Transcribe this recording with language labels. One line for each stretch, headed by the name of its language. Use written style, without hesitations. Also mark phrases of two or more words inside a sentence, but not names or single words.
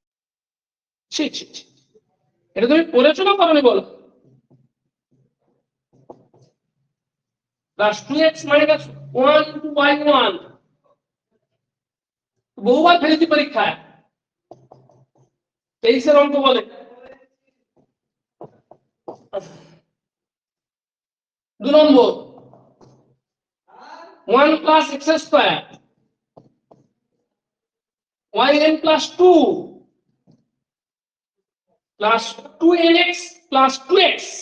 Bangla: এটা তুমি পড়েছো না করনি বলো
English: plus 2x minus 1 into y1
Bangla: বহুবার ফেলেছি পরীক্ষায়
English: 23
Bangla: এর অঙ্ক বলে 2 নম্বর
English: 1 plus x square yn plus 2 plus 2nx plus 2x